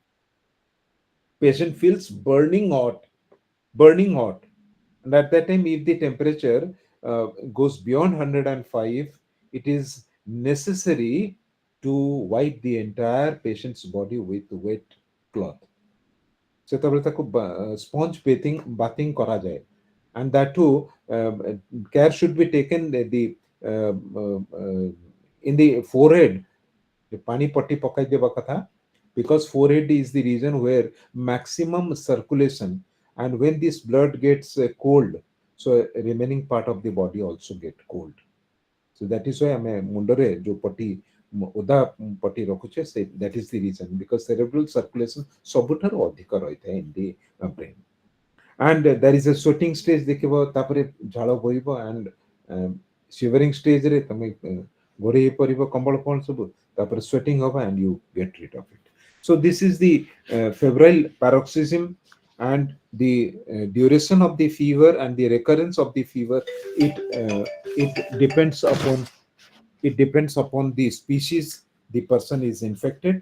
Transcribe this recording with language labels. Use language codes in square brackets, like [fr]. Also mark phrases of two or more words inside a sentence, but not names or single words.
[en] Patient feels burning hot, and at that time, if the temperature goes beyond 105, it is necessary to wipe the entire patient's body with wet cloth. [or] ସେତେବେଳେ ତାକୁ [en] sponge bathing କରାଯାଏ, and that too, care should be taken, the uh, uh, uh, in the forehead, the [or] ପାଣି ପଟି ପକାଇ ଦେବା କଥା, [en] because forehead is the region where maximum circulation, and when this blood gets cold, so remaining part of the body also get cold. So that is why [or] ଆମେ ମୁଣ୍ଡରେ ଯୋଉ ପଟି ଓଦା ପଟି ରଖୁଛେ, ସେ [en] that is the reason, because cerebral circulation [or] ସବୁଠାରୁ ଅଧିକ ରହିଥାଏ [en] in the brain. And there is a sweating stage [or] ଦେଖିବ, ତାପରେ ଝାଳ ବୋହିବ, [en] and shivering stage [or] ରେ ତମେ ଘୋଡେଇ ହେଇ ପରିବ କମ୍ବଳ ଫମ୍ବଳ ସବୁ, ତାପରେ sweating ହବ, [en] and you get rid of it. So this is the febrile paroxysm, and the duration of the fever and the recurrence of the fever, it depends upon, the species the person is infected.